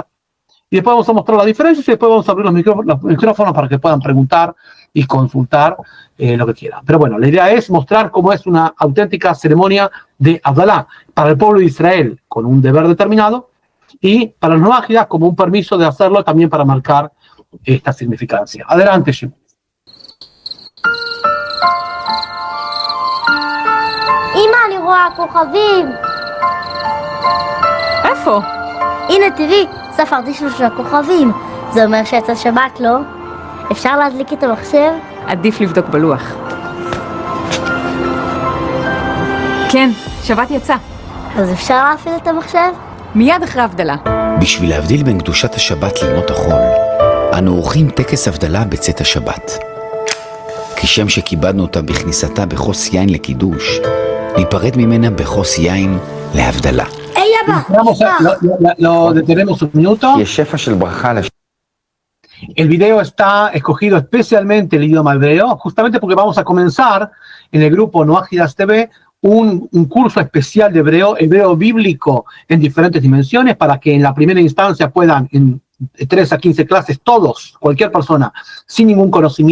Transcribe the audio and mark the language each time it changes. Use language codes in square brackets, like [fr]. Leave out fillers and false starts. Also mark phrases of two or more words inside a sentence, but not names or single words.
[es] Y después vamos a mostrar las diferencias y después vamos a abrir los micrófonos para que puedan preguntar y consultar lo que quieran. Pero bueno, la idea es mostrar cómo es una auténtica ceremonia de Havdalah para el pueblo de Israel, con un deber determinado, y para los noajidas como un permiso de hacerlo también para marcar esta significancia. Adelante, Shimon. [he] אמא, אני רואה כוכבים. איפה? הנה, תראי, ספרתי 3 כוכבים. זה אומר שיצא שבת, לא? אפשר להדליק את המחשב? עדיף לבדוק בלוח. כן, שבת יצא. אז אפשר להפעיל את המחשב? מיד אחרי הבדלה. בשביל להבדיל בין קדושת השבת לימות החול, אנו עורכים טקס הבדלה בצאת השבת. כשם שכיבדנו אותה בכניסתה בכוס יין לקידוש, ניפרד ממנה בכוס יין להבדלה. היי, אבא! [es] Lo detenemos un minuto. [he] יש שפע של ברכה על [es] El video está escogido especialmente el idioma hebreo, justamente porque vamos a comenzar en el grupo Noajidas TV un curso especial de hebreo bíblico en diferentes dimensiones, para que en la primera instancia puedan, en 3 a 15 clases, todos, cualquier persona, sin ningún conocimiento,